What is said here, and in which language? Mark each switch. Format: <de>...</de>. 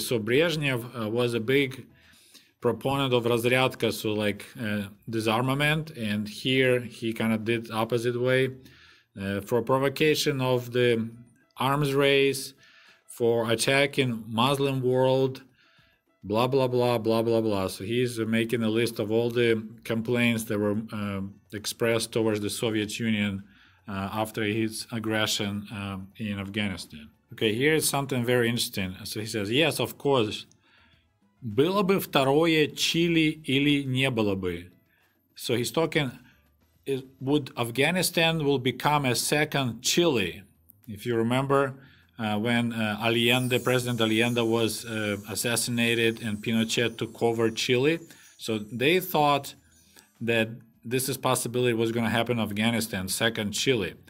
<en>So Brezhnev was a big proponent of разрядка, so like disarmament, and here he kind of did opposite way, for provocation of the arms race, for attacking Muslim world, blah, blah, blah, blah, blah, blah. So he's making a list of all the complaints that were expressed towards the Soviet Union after his aggression in Afghanistan. Okay, here is something very interesting. So he says, yes, of course,</en> <ru>было бы второе Чили или не было бы.</ru> <en>So he's talking, would Afghanistan will become a second Chile? If you remember, when President Allende was assassinated and Pinochet took over Chile. So they thought that this is possibility was going to happen in Afghanistan, second Chile.</en>